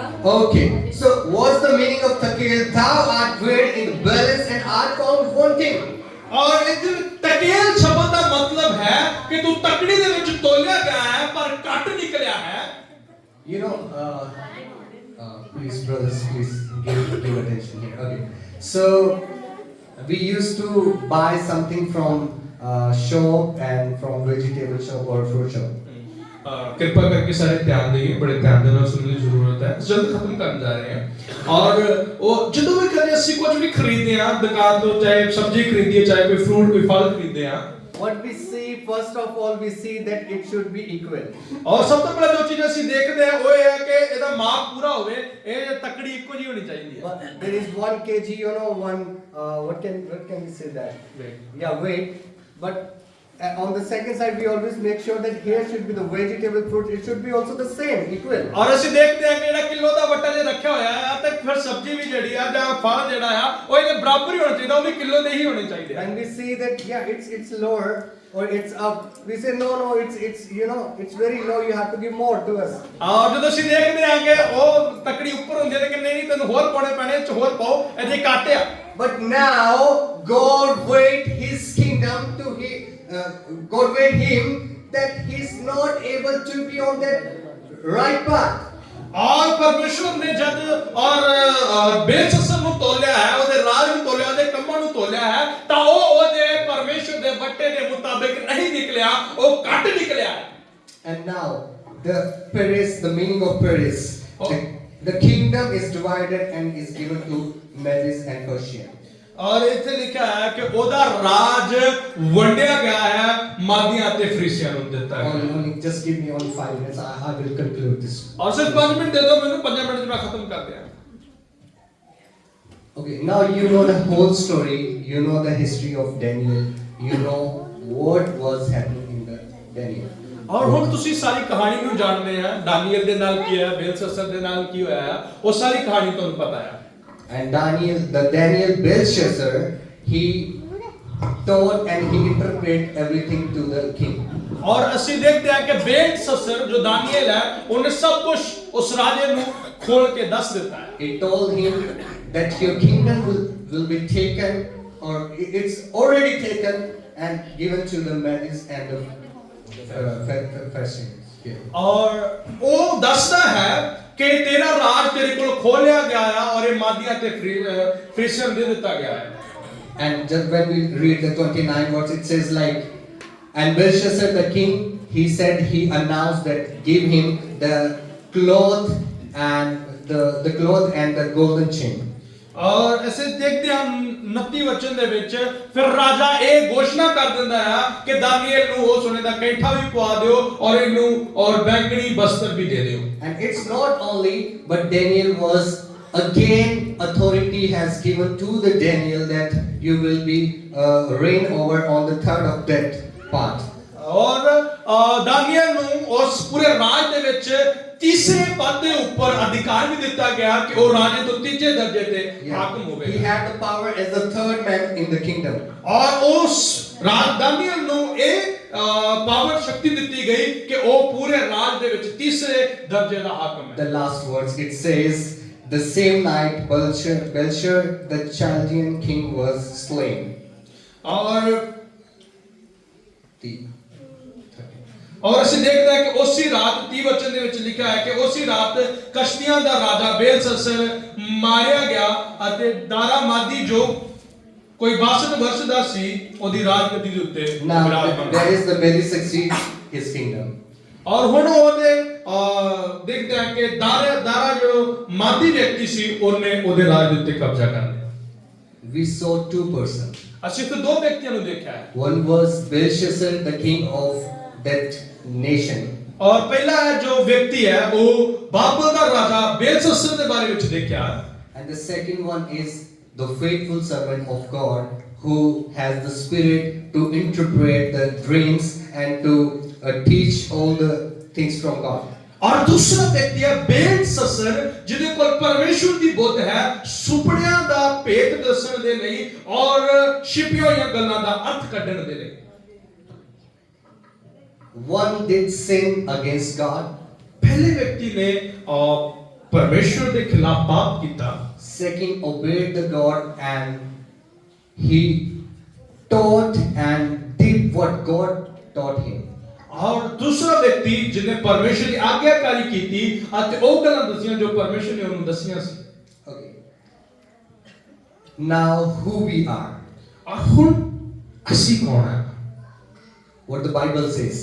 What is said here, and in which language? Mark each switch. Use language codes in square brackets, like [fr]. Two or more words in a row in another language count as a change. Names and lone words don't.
[en] Okay. So what's the meaning of Tekel? Thou art weighed in the balance and art found wanting. [pa] ਔਰ ਇਹ ਤਕੇਲ ਸ਼ਬਦ ਦਾ ਮਤਲਬ ਹੈ ਕਿ ਤੂੰ ਤਕੜੀ ਦੇ ਵਿੱਚ ਤੋਲਿਆ ਗਿਆ ਹੈ ਪਰ ਕੱਟ ਨਿਕਲਿਆ ਹੈ। [en] You know, please brothers, please give attention here. Okay. So we used to buy something from shop and from vegetable shop or fruit shop. [hi] कृपा करके सारे ध्यान देंगे, बड़े ध्यान देना सुनने की जरूरत है। जल्द खत्म करने जा रहे हैं। और वो [pa] ਜਦੋਂ ਵੀ ਕਦੇ ਅਸੀਂ ਕੁਝ ਵੀ ਖਰੀਦਦੇ ਆ ਦੁਕਾਨ ਤੋਂ, ਚਾਹੇ ਸਬਜ਼ੀ ਖਰੀਦੀਏ, ਚਾਹੇ ਕੋਈ ਫਰੂਟ ਕੋਈ ਫਲ ਖਰੀਦਦੇ ਆ, [en] What we see, first of all, we see that it should be equal. [pa] ਔਰ ਸਭ ਤੋਂ ਪਹਿਲਾਂ ਜੋ ਚੀਜ਼ ਅਸੀਂ ਦੇਖਦੇ ਆ ਉਹ ਇਹ ਹੈ ਕਿ ਇਹਦਾ ਮਾਪ ਪੂਰਾ ਹੋਵੇ, ਇਹ ਤਕੜੀ ਇੱਕੋ ਜਿਹੀ ਹੋਣੀ ਚਾਹੀਦੀ ਹੈ। [en] But there is 1 kg, you know, what can we say that? Yeah, weight. But on the second side, we always make sure that here should be the vegetable fruit. It should be also the same, equal. [pa] ਔਰ ਅਸੀਂ ਦੇਖਦੇ ਆ ਕਿ ਜਿਹੜਾ ਕਿਲੋ ਦਾ ਵੱਟਾ ਜੇ ਰੱਖਿਆ ਹੋਇਆ ਆ ਤੇ ਫਿਰ ਸਬਜ਼ੀ ਵੀ ਜਿਹੜੀ ਆ ਜਾਂ ਫਲ ਜਿਹੜਾ ਆ ਉਹ ਇਹਦੇ ਬਰਾਬਰ ਹੀ ਹੋਣਾ ਚਾਹੀਦਾ, ਉਹ ਵੀ ਕਿਲੋ ਦੇ ਹੀ ਹੋਣੇ ਚਾਹੀਦੇ ਆ। [en] And we see that yeah, it's lower or it's up. We say no, it's you know, it's very low. You have to give more to us. [pa] ਔਰ ਜਦੋਂ ਅਸੀਂ ਦੇਖਦੇ ਆ ਕਿ ਉਹ ਤਕੜੀ ਉੱਪਰ ਹੁੰਦੀ ਹੈ ਤੇ ਕਿ ਨਹੀਂ ਤੈਨੂੰ ਹੋਰ ਪਾਉਣੇ ਪੈਣੇ, ਚ ਹੋਰ ਪਾਓ, ਇਹਦੇ ਘੱਟ ਆ। [en] But now God weighed His kingdom to God weighed him that he's not able to be on that right path. [pa] ਔਰ ਪਰਮੇਸ਼ਵਰ ਨੇ ਜਦ ਔਰ ਬੇਲਸ਼ੱਸਰ ਨੂੰ ਤੋਲਿਆ ਹੈ, ਉਹਦੇ ਰਾਜ ਨੂੰ ਤੋਲਿਆ, ਉਹਦੇ ਕੰਮਾਂ ਨੂੰ ਤੋਲਿਆ ਹੈ, ਤਾਂ ਉਹ ਉਹਦੇ ਪਰਮੇਸ਼ਵਰ ਦੇ ਵੱਟੇ ਦੇ ਮੁਤਾਬਿਕ ਨਹੀਂ ਨਿਕਲਿਆ, ਉਹ ਘੱਟ ਨਿਕਲਿਆ। [en] And now the Peres, the meaning of Peres, the kingdom is divided and is given to Medes and Persia. [pa] ਔਰ ਇੱਥੇ ਲਿਖਿਆ ਹੈ ਕਿ ਉਹਦਾ ਰਾਜ ਵੰਡਿਆ ਗਿਆ ਹੈ, ਮਾਦੀਆਂ ਅਤੇ ਫਰੀਸੀਆਂ ਨੂੰ ਦਿੱਤਾ ਹੈ। [en] Only just give me only 5 minutes. I will conclude this. [pa] ਔਰ ਸਿਰਫ 5 ਮਿੰਟ ਦੇ ਦਿਓ ਮੈਨੂੰ, 5 ਮਿੰਟ ਚ ਮੈਂ ਖਤਮ ਕਰ ਦਿਆਂ। [en] Okay, now you know the whole story, you know the history of Daniel, you know what was happening in the Daniel. [pa] ਔਰ ਹੁਣ ਤੁਸੀਂ ਸਾਰੀ ਕਹਾਣੀ ਨੂੰ ਜਾਣਦੇ ਆ, ਦਾਨੀਏਲ ਦੇ ਨਾਲ ਕੀ ਹੋਇਆ, ਬੇਲਸ਼ੱਸਰ ਦੇ ਨਾਲ ਕੀ ਹੋਇਆ, ਉਹ ਸਾਰੀ ਕਹਾਣੀ ਤੁਹਾਨੂੰ ਪਤਾ ਹੈ। [en] And Daniel Belshazzar, he told and he interpreted everything to the king. [hi] और ਅਸੀਂ देखते हैं कि बेलशस्सर जो दानिएल है उन्हें सब कुछ उस राजे ਨੂੰ खोल के दस देता है। [en] He told him that your kingdom will be taken, or it's already taken and given to the Medes and the Persians. [pa] और ਉਹ ਦੱਸਦਾ ਹੈ ਕਿ ਤੇਰਾ ਰਾਜ ਤੇਰੇ ਕੋਲ ਖੋਲਿਆ ਗਿਆ ਹੈ ਔਰ ਇਹ ਮਾਦੀਆਂ ਤੇ ਫਰੀਸੀਅਨ ਦੇ ਦਿੱਤਾ ਗਿਆ ਹੈ। [en] And just when we read the 29 verse, it says like, and Belshazzar the king, he said, he announced that give him the cloth and the cloth and the golden chain. [pa] ਔਰ ਅਸੀਂ ਦੇਖਦੇ ਹਾਂ 29 ਵਚਨ ਦੇ ਵਿੱਚ ਫਿਰ ਰਾਜਾ ਇਹ ਘੋਸ਼ਣਾ ਕਰ ਦਿੰਦਾ ਹੈ ਕਿ ਦਾਨੀਏਲ ਨੂੰ ਉਹ ਸੋਨੇ ਦਾ ਕੈਂਠਾ ਵੀ ਪਵਾ ਦਿਓ ਔਰ ਇਹਨੂੰ ਔਰ ਬੈਂਗਣੀ ਬਸਤਰ ਵੀ ਦੇ ਦਿਓ। [en] And it's not only, but Daniel was again, authority has given to the Daniel that you will be reign over on the third of that part. [pa] ਔਰ ਦਾਨੀਏਲ ਨੂੰ ਉਸ ਪੂਰੇ ਰਾਜ ਦੇ ਵਿੱਚ ਤੀਸਰੇ ਪਦ ਦੇ ਉੱਪਰ ਅਧਿਕਾਰ ਵੀ ਦਿੱਤਾ ਗਿਆ ਕਿ ਉਹ ਰਾਜੇ ਤੋਂ ਤੀਜੇ ਦਰਜੇ ਤੇ ਹਾਕਮ [en] He [pa] ਹੋਵੇਗਾ। [en] had the power as the third man in the kingdom. [pa] ਔਰ ਉਸ ਰਾਜ ਦਾਨੀਏਲ ਨੂੰ ਇਹ ਪਾਵਰ ਸ਼ਕਤੀ ਦਿੱਤੀ ਗਈ ਕਿ ਉਹ ਪੂਰੇ ਰਾਜ ਦੇ ਵਿੱਚ ਤੀਸਰੇ ਦਰਜੇ ਦਾ ਹਾਕਮ ਹੈ। [en] The last words, it says, the same night Belshazzar the Chaldean king was slain. [pa] ਔਰ ਅਸੀਂ ਦੇਖਦੇ ਹਾਂ ਕਿ ਉਸੇ ਰਾਤ 30 ਵਚਨ ਦੇ ਵਿੱਚ ਲਿਖਿਆ ਹੈ ਕਿ ਉਸੇ ਰਾਤ ਕਸ਼ਤੀਆਂ ਦਾ ਰਾਜਾ ਬੇਲਸ਼ੱਸਰ ਮਾਰਿਆ ਗਿਆ ਅਤੇ ਦਾਰਾ ਮਾਦੀ ਜੋ ਕੋਈ 62 ਵਰਸ਼ ਦਾ ਸੀ ਉਹਦੀ ਰਾਜਗੱਦੀ ਦੇ ਉੱਤੇ [en] Now [pa] ਵਿਰਾਜਮਾਨ [en] that is the Medi succeed his kingdom. [pa] ਔਰ ਹੁਣ ਉਹਦੇ ਦੇਖਦੇ ਹਾਂ ਕਿ ਦਾਰਾ ਜੋ ਮਾਦੀ ਵਿਅਕਤੀ ਸੀ ਉਹਨੇ ਉਹਦੇ ਰਾਜ ਦੇ ਉੱਤੇ ਕਬਜ਼ਾ ਕਰ ਲਿਆ। [en] We saw two persons. [pa] ਅਸੀਂ ਫਿਰ ਦੋ ਵਿਅਕਤੀਆਂ ਨੂੰ ਦੇਖਿਆ ਹੈ। [en] One was Belshazzar, the king of that nation. [pa] ਔਰ ਪਹਿਲਾ ਹੈ ਜੋ ਵਿਅਕਤੀ ਹੈ ਉਹ ਬਾਬਲ ਦਾ ਰਾਜਾ ਬੇਲਸ਼ੱਸਰ ਦੇ ਬਾਰੇ ਵਿੱਚ ਦੇਖਿਆ। [en] And the second one is the faithful servant of God who has the spirit to interpret the dreams and to teach all the things from God. [pa] ਔਰ ਦੂਸਰਾ ਵਿਅਕਤੀ ਹੈ ਬੇਲਸ਼ੱਸਰ ਜਿਹਦੇ ਕੋਲ ਪਰਮੇਸ਼ਵਰ ਦੀ ਬੁੱਧ ਹੈ ਸੁਪਨਿਆਂ ਦਾ ਭੇਤ ਦੱਸਣ ਦੇ ਲਈ ਔਰ ਛਿਪੀਆਂ ਹੋਈਆਂ ਗੱਲਾਂ ਦਾ ਅਰਥ ਕੱਢਣ ਦੇ ਲਈ। [en] One did sin against God. [pa] ਪਹਿਲੇ ਵਿਅਕਤੀ ਨੇ ਪਰਮੇਸ਼ਵਰ ਦੇ ਖਿਲਾਫ ਪਾਪ ਕੀਤਾ। [en] Second obeyed the God and he taught and did what God taught him. [pa] ਔਰ ਦੂਸਰਾ ਵਿਅਕਤੀ ਜਿਹਨੇ ਪਰਮੇਸ਼ਵਰ ਦੀ ਆਗਿਆਕਾਰੀ ਕੀਤੀ ਅਤੇ ਉਹ ਗੱਲਾਂ ਦੱਸੀਆਂ ਜੋ ਪਰਮੇਸ਼ਵਰ ਨੇ ਉਹਨੂੰ ਦੱਸੀਆਂ ਸੀ। [en] Okay. Now who we are? [pa] ਔਰ ਹੁਣ ਅਸੀਂ ਕੌਣ ਹਾਂ? [en] What the Bible says.